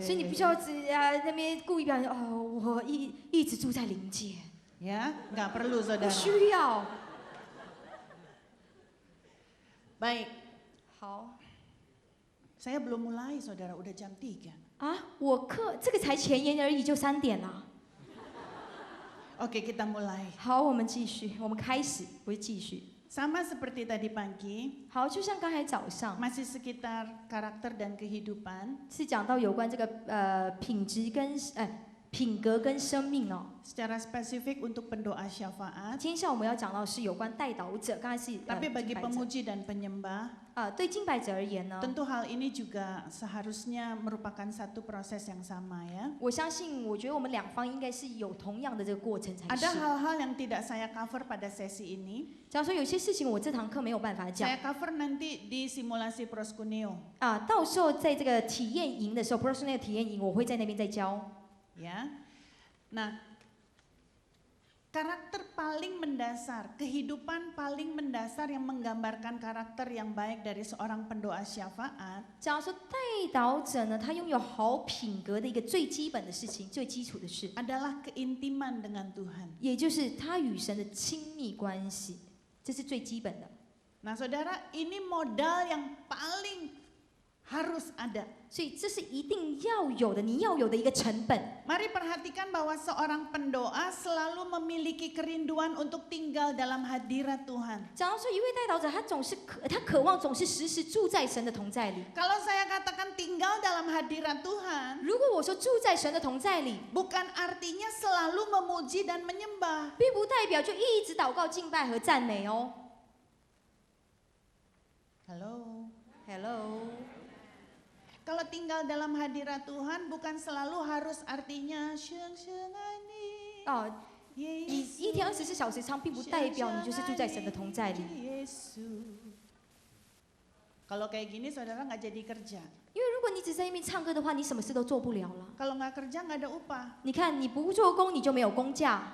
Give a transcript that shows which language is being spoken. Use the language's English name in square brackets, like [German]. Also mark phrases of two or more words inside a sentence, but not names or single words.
[Chinese] 所以你不需要那边故意表现哦，我一直住在灵界， [Indonesian] Ya, nggak perlu [Chinese] 不 [Indonesian] saudara. [Chinese] 需要。 [Indonesian] Baik, [Chinese] 好 [Indonesian] saya belum mulai saudara, udah jam 3. [Chinese] 啊，这个才前言而已，就3点了。 [Indonesian] Oke, kita mulai. [Chinese] 好，我们继续，我们开始，不是继续。 [Indonesian] Sama seperti tadi pagi, [Chinese] 好，就像刚才早上 [Indonesian] masih sekitar karakter dan kehidupan. [Chinese] 是讲到有关这个品质跟品格跟生命哦。 [Indonesian] Secara spesifik untuk pendoa syafaat, [Chinese] 今天下午我们要讲到是有关代祷者，刚才是 [Indonesian] tapi bagi [Chinese] 敬拜者 [Indonesian] pemuji dan penyembah, [Chinese] 对敬拜者而言呢， [Indonesian] tentu hal ini juga seharusnya merupakan satu proses yang sama ya. [Chinese] 我相信，我觉得我们两方应该是有同样的这个过程才 [Indonesian] Ada [Chinese] 是。 [Indonesian] hal-hal yang tidak saya cover pada sesi ini. [Chinese] 假如说有些事情我这堂课没有办法讲 [Indonesian] Saya cover nanti di simulasi proskuneo [Chinese] 到时候在这个体验营的时候 ，personal 体验营，我会在那边再教。 [Indonesian] ya. Nah, karakter paling mendasar, kehidupan paling mendasar yang menggambarkan karakter yang baik dari seorang pendoa syafaat [Chinese] 假如说代祷者呢，他拥有好品格的一个最基本的事情，最基础的事， [Indonesian] adalah keintiman dengan Tuhan. [Chinese] 也就是他与神的亲密关系，这是最基本的。 [Indonesian] Nah, saudara, ini modal yang paling harus ada. [Chinese] 所以这是一定要有的，你要有的一个成本。 [Indonesian] Mari perhatikan bahwa seorang pendoa selalu memiliki kerinduan untuk tinggal dalam hadirat Tuhan. [Chinese] 假如说一位代祷者，他渴望总是时时住在神的同在里。 [Indonesian] Kalau saya katakan tinggal dalam hadirat Tuhan, [Chinese] 如果我说住在神的同在里， [Indonesian] bukan artinya selalu memuji dan menyembah. [Chinese] 并不代表就一直祷告、敬拜和赞美哦。 [Indonesian] Hello. Kalau tinggal dalam hadirat Tuhan bukan selalu harus artinya syeng-syengani. [Chinese] 哦，你一天24小时唱，并不代表你就是住在神的同在里。 [Indonesian] Kalau kayak gini saudara nggak jadi kerja. [Chinese] 因为如果你只在那边唱歌的话，你什么事都做不了了。 [Indonesian] Kalau nggak kerja nggak ada upah. [Chinese] 你看，你不做工，你就没有工价；